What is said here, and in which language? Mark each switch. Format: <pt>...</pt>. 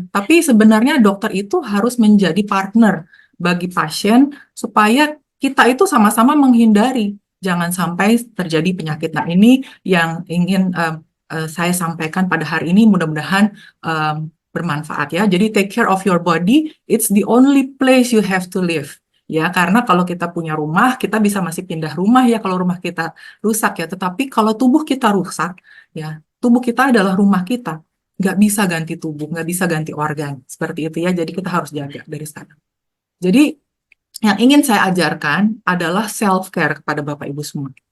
<id>Tapi sebenarnya dokter itu harus menjadi partner bagi pasien supaya kita itu sama-sama menghindari jangan sampai terjadi penyakit. Nah, ini yang ingin saya sampaikan pada hari ini mudah-mudahan bermanfaat ya.</id> <en>Jadi take care of your body, it's the only place you have to live.</en> <id>Ya, karena kalau kita punya rumah, kita bisa masih pindah rumah ya kalau rumah kita rusak ya. Tetapi kalau tubuh kita rusak, ya tubuh kita adalah rumah kita. Nggak bisa ganti tubuh, nggak bisa ganti organ. Seperti itu ya, jadi kita harus jaga dari sekarang. Jadi yang ingin saya ajarkan adalah self-care kepada Bapak Ibu semua.</id>